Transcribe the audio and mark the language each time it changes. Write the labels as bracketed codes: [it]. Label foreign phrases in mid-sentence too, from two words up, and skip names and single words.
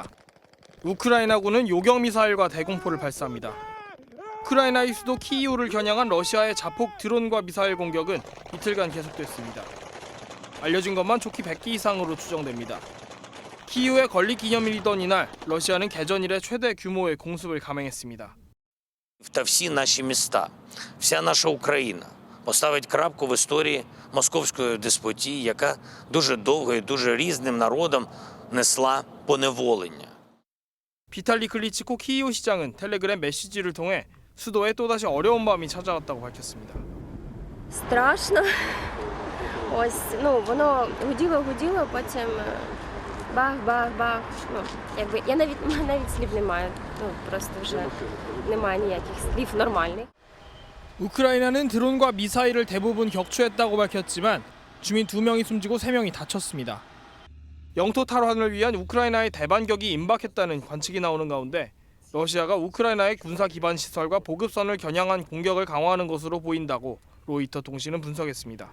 [ko] 우크라이나군은 요격 미사일과 대공포를 발사합니다. 우크라이나의 수도 키이우를 겨냥한 러시아의 자폭 드론과 미사일 공격은 이틀간 계속됐습니다. 알려진 것만 좋기 100기 이상으로 추정됩니다. 키이우의 건립 기념일이던 이날 러시아는 개전 이래 최대 규모의 공습을 감행했습니다. [uk] Та всі наші міста, вся наша Україна поставить крапку в історії московської деспотії, яка дуже довго і дуже різним народам несла поневолення. [ko] 비탈리 클리치코 키이우 시장은 텔레그램 메시지를 통해 수도에 또다시 어려운 밤이 찾아왔다고 밝혔습니다. [uk] Страшно. Ось, воно гуділо, потім бах. Якби я навіть слів не маю. Просто вже немає ніяких слів нормальних. [ko] 우크라이나는 드론과 미사일을 대부분 격추했다고 밝혔지만 주민 2명이 숨지고 3명이 다쳤습니다. 영토 탈환을 위한 우크라이나의 대반격이 임박했다는 관측이 나오는 가운데 러시아가 우크라이나의 군사 기반 시설과 보급선을 겨냥한 공격을 강화하는 것으로 보인다고 로이터 통신은 분석했습니다.